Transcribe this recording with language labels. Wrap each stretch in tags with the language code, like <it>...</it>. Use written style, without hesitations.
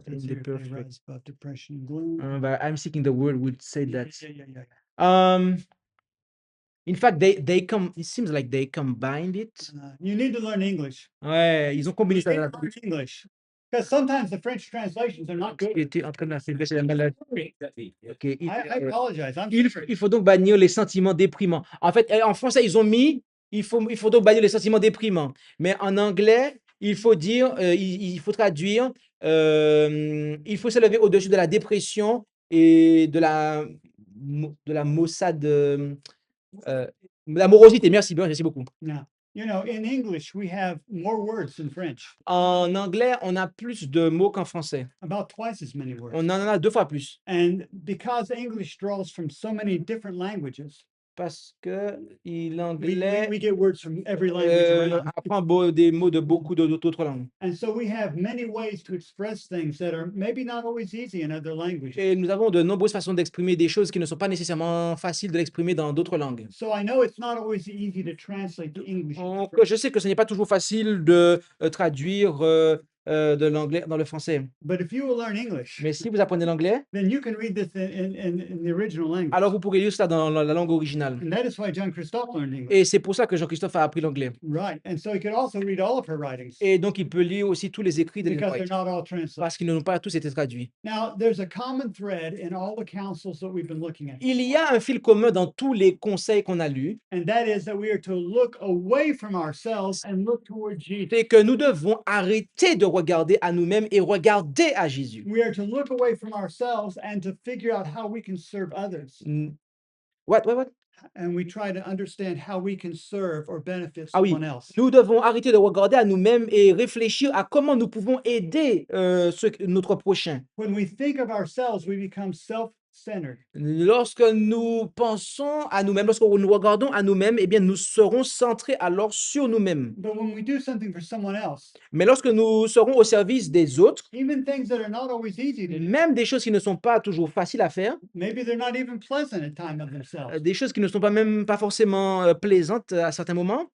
<en>Says here, they rise above depression and gloom. but I'm seeking the word would say Yeah, that. yeah. In fact, they come. It seems like they combined it. You need to learn English.</en> <fr>Ouais, ils ont combiné</fr> <en>You</en> <fr>ça.</fr> <en>need to learn English. Because sometimes the French translations are not good.</en> <fr>L'anxiété entraîne la faiblesse et la maladie.</fr> <en>Ok, I apologize. I'm</en> <fr>il</fr> <en>sorry.</en> <fr>faut donc bannir les sentiments déprimants. En fait, en français, ils ont mis il faut donc bannir les sentiments déprimants. Mais en anglais, il faut dire, il faut traduire, il faut s'élever au-dessus de la dépression et de la maussade, la morosité. Merci beaucoup.</fr> <en>Now, you know, in English, we have more words than French,</en> <fr>En anglais, on a plus de mots qu'en français.</fr> <en>about twice as many words.</en> <fr>On en a 2 fois plus.</fr> <en>And because English draws from so many different languages,</en> <fr>Parce que</fr> <en>we</en> <fr>l'anglais</fr> <en>get words from every language around.</en> <fr>apprend des mots de beaucoup d'autres langues.</fr> <en>And so we have many ways to express things that are maybe not always easy in other languages.</en> <fr>Et nous avons de nombreuses façons d'exprimer des choses qui ne sont pas nécessairement faciles de l'exprimer dans d'autres langues.</fr> <en>So I know it's not always easy to translate the English. into</en> <fr>Donc,</fr> <en>French,</en> <fr>je sais que ce n'est pas toujours facile de traduire de l'anglais dans le français.</fr> <en>but if you will learn English,</en> <fr>Mais si vous apprenez l'anglais,</fr> <en>then you can read this in the original language.</en> <fr>alors vous pourrez lire ça dans la langue originale.</fr> <en>And that is why John Christophe learned English.</en> <fr>Et c'est pour ça que Jean-Christophe a appris l'anglais.</fr> <en>Right. And so he could also read all of her writings</en> <fr>Et donc, il peut lire aussi tous les écrits d'Ellen</fr> <en>because they're</en> <fr>White,</fr> <en>not all translated.</en> <fr>parce qu'ils n'ont pas tous été traduits.</fr> <en>Now, there's a common thread in all the counsels that we've been looking at,</en> <fr>Il y a un fil commun dans tous les conseils qu'on a lus,</fr> <en>and that is that we are to look away from ourselves and look toward Jesus.</en> <fr>c'est que nous devons arrêter de regarder à nous-mêmes et regarder à Jésus.</fr> <en>We are to look away from ourselves and to figure out how we can serve others. What? And we try to understand how we can serve or benefit</en> <fr>Ah oui,</fr> <en>someone else.</en> <fr>nous devons arrêter de regarder à nous-mêmes et réfléchir à comment nous pouvons aider notre prochain.</fr> <en>When we think of ourselves, we become self-centered.</en> <fr>Lorsque nous pensons à nous-mêmes, lorsque nous regardons à nous-mêmes, eh bien, nous serons centrés alors sur nous-mêmes.</fr> <en>But when we do something for someone else,</en> <fr>Mais lorsque nous serons au service des autres,</fr> <en>even things that are not always easy to do,</en> <fr>même des choses qui ne sont pas toujours faciles à faire,</fr> <en>maybe they're not even pleasant at time of themselves,</en> <fr>des choses qui ne sont pas forcément plaisantes à certains moments,</fr>